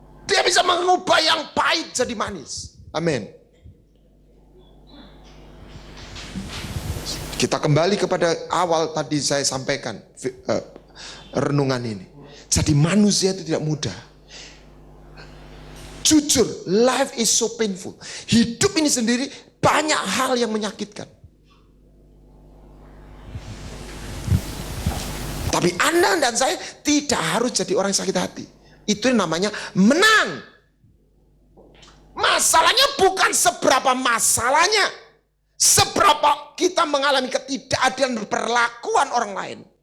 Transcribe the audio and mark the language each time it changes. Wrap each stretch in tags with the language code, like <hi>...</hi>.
<id>Dia bisa mengubah yang pahit jadi manis. Amin. Kita kembali kepada awal tadi saya sampaikan renungan ini. Jadi manusia itu tidak mudah. Jujur,</id> <en>life is so painful.</en> <id>Hidup ini sendiri banyak hal yang menyakitkan. Tapi Anda dan saya tidak harus jadi orang yang sakit hati. Itu namanya menang. Masalahnya bukan seberapa masalahnya, seberapa kita mengalami ketidakadilan perlakuan orang lain.</id>